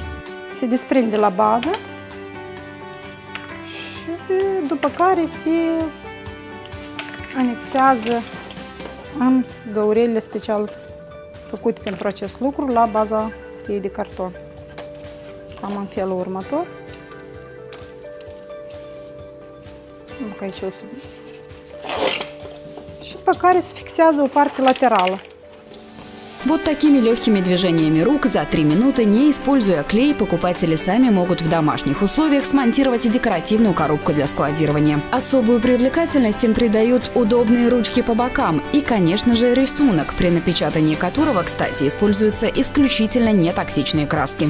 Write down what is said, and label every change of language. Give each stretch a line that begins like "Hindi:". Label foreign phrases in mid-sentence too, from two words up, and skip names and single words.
Romanian: Se desprinde la bază și după care se anexează în găurile special făcute pentru acest lucru la baza cutiei de carton. Cam în felul următor. Aici o să... Și după care se fixează o parte laterală.
Russian: Вот такими легкими движениями рук за 3 минуты, не используя клей, покупатели сами могут в домашних условиях смонтировать декоративную коробку для складирования. Особую привлекательность им придают удобные ручки по бокам и, конечно же, рисунок, при напечатании которого, кстати, используются исключительно нетоксичные краски.